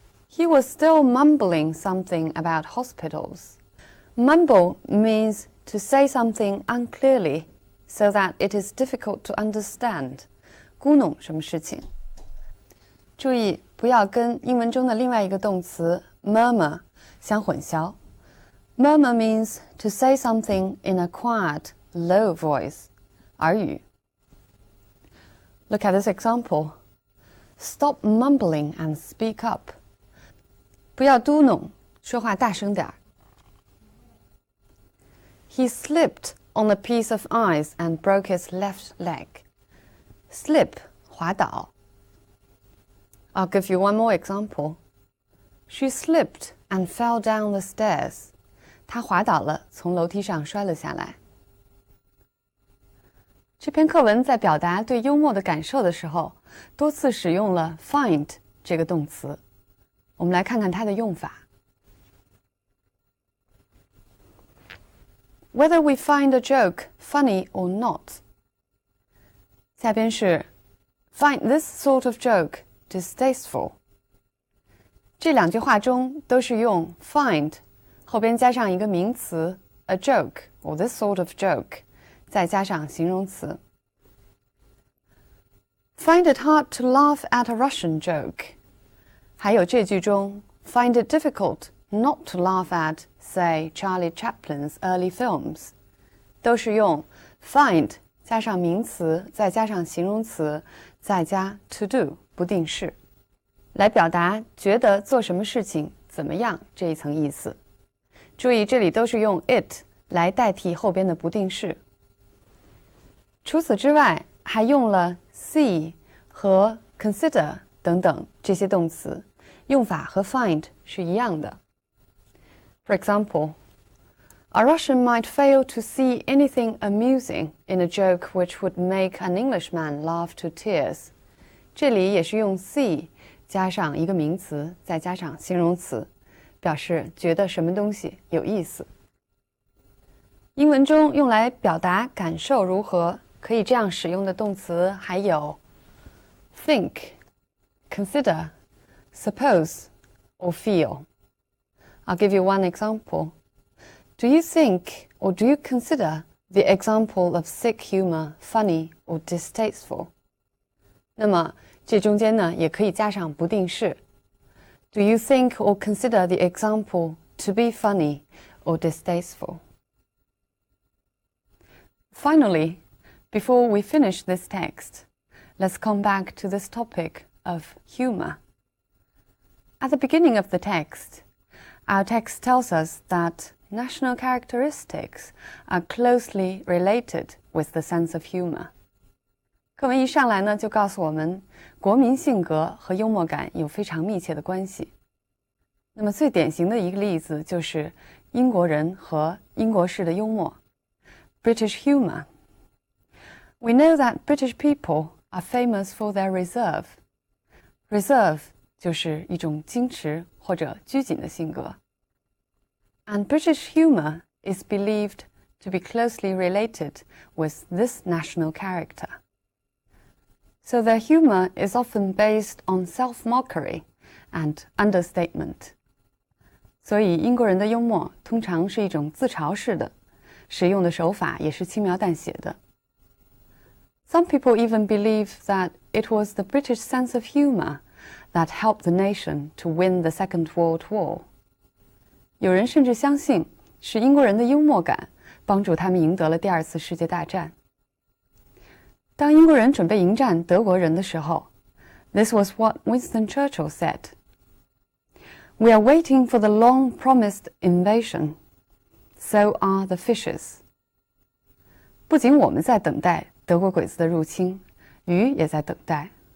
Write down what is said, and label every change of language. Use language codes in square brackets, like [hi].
[en] He was still mumbling something about hospitals. Mumble means to say something unclearly so that it is difficult to understand. [zh] 咕哝什么事情？注意不要跟英文中的另外一个动词 murmur 相混淆。 [en] Murmur means to say something in a quiet, low voice. [zh] 耳语。 [en] Look at this example. Stop mumbling and speak up. [zh] 不要嘟哝，说话大声点儿。 [en] He slipped on a piece of ice and broke his left leg. Slip, 滑倒。I'll give you one more example. She slipped and fell down the stairs. [zh] 她滑倒了，从楼梯上摔了下来。这篇课文在表达对幽默的感受的时候，多次使用了 find 这个动词。我们来看看它的用法。 [en] Whether we find a joke funny or not. [zh] 下边是 [en] find this sort of joke distasteful. [zh] 这两句话中都是用 find 后边加上一个名词 [en] a joke or this sort of joke [zh] 再加上形容词。 [en] Find it hard to laugh at a Russian joke. [zh] 还有这句中 [en] find it difficult not to laugh at, say, Charlie Chaplin's early films. [zh] 都是用 find 加上名词再加上形容词再加 to do 不定式来表达觉得做什么事情怎么样这一层意思。注意这里都是用 it 来代替后边的不定式。除此之外还用了 see 和 consider 等等这些动词，用法和 find 是一样的。 [en] For example, a Russian might fail to see anything amusing in a joke which would make an Englishman laugh to tears. [zh] 这里也是用 see 加上一个名词再加上形容词，表示觉得什么东西有意思。英文中用来表达感受如何可以这样使用的动词还有 think, consider, suppose, or feel. [en] I'll give you one example. Do you think or do you consider the example of sick humor funny or distasteful? [zh] 那么这中间呢也可以加上不定式。 [en] Do you think or consider the example to be funny or distasteful? Finally, before we finish this text, let's come back to this topic of humor. At the beginning of the text, our text tells us that national characteristics are closely related with the sense of humor. [zh] 课文一上来呢，就告诉我们，国民性格和幽默感有非常密切的关系。那么最典型的一个例子就是英国人和英国式的幽默 ， [en] British humor. We know that British people are famous for their reserve. [zh] Reserve 就是一种矜持或者拘谨的性格。 [en] And British humor is believed to be closely related with this national character. So their humor is often based on self-mockery and understatement. [zh] 所以英国人的幽默通常是一种自嘲式的，使用的手法也是轻描淡写的。 [en] Some people even believe that it was the British sense of humor that helped the nation to win the Second World War. [zh] 有人甚至相信是英国人的幽默感帮助他们赢得了第二次世界大战。当英国人准备迎战德国人的时候 [en] This was what Winston Churchill said. We are waiting for the long-promised invasion. So are the fishes. [zh] 不仅我们在等待德国鬼子的入侵，鱼也在等待。